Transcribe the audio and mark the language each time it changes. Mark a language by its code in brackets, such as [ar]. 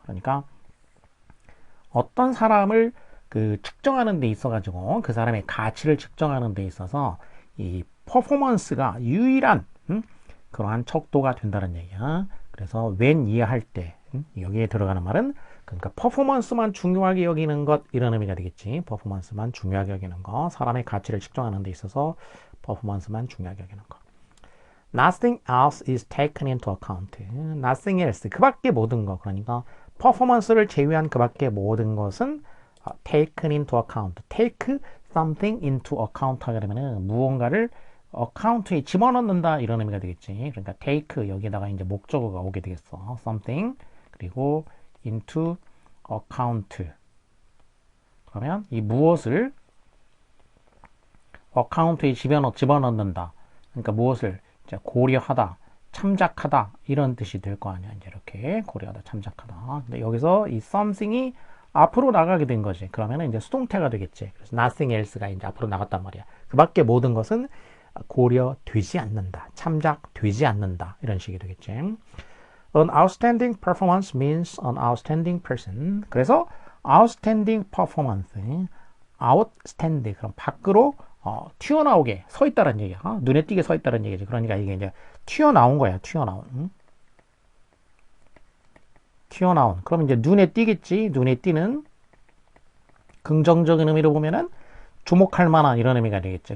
[ko] 그러니까 어떤 사람을 그 측정하는 데 있어 가지고 그 사람의 가치를 측정하는 데 있어서 이 퍼포먼스가 유일한 그러한 척도가 된다는 얘기야. 그래서 when 이해할 때 여기에 들어가는 말은 그러니까 퍼포먼스만 중요하게 여기는 것 이런 의미가 되겠지. 퍼포먼스만 중요하게 여기는 거. 사람의 가치를 측정하는 데 있어서 퍼포먼스만 중요하게 여기는 거. [en] Nothing else is taken into account. Nothing else. [ko] 그 밖에 모든 거. 그러니까 퍼포먼스를 제외한 그 밖에 모든 것은 [en] taken into account. take something into account [ko] 하게 되면은 무언가를 어카운트에 집어넣는다 이런 의미가 되겠지. 그러니까 take 여기에다가 이제 목적어가 오게 되겠어. something 그리고 into account. 그러면 이 무엇을 어카운트에 집어넣는다. 그러니까 무엇을 이제 고려하다, 참작하다 이런 뜻이 될 거 아니야. 이제 이렇게 고려하다, 참작하다. 근데 여기서 이 something이 앞으로 나가게 된 거지. 그러면 이제 수동태가 되겠지. 그래서 [en] nothing else [ko] 가 이제 앞으로 나갔단 말이야. 그 밖에 모든 것은 고려되지 않는다. 참작되지 않는다. 이런 식이 되겠지. [en] An outstanding performance means an outstanding person. [ko] 그래서 [en] outstanding performance, [ko] outstand, 그럼 밖으로 튀어나오게 서 있다는 얘기야. 눈에 띄게 서 있다는 얘기지. 그러니까 이게 이제 튀어나온 거야. 튀어나온. 그럼 이제 눈에 띄겠지. 눈에 띄는 긍정적인 의미로 보면은 주목할 만한 이런 의미가 되겠지.